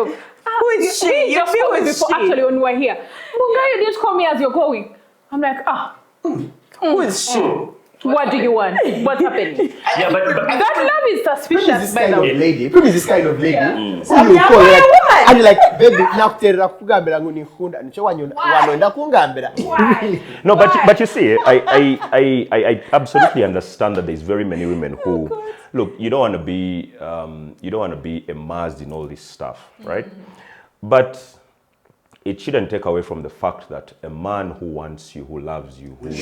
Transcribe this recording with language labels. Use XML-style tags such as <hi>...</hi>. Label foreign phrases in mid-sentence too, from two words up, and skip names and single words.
<en>Who is she? You just called me before, actually, when we were here. Munga, you didn't call me as you're going. I'm like, Who is she? What do you want? What's happening? Yeah, but That love is suspicious, by the way. Lady. Prim is this kind of lady. Who you call like, and you're like, baby,</en> <nyn>nakuterera kugambira ngo ninkunda nicho wanoenda kungambira.</nyn> <en>no, but you see, I absolutely understand that there's very many women who look. You don't want to be immersed in all this stuff, right? But it shouldn't take away from the fact that a man who wants you, who loves you,</en>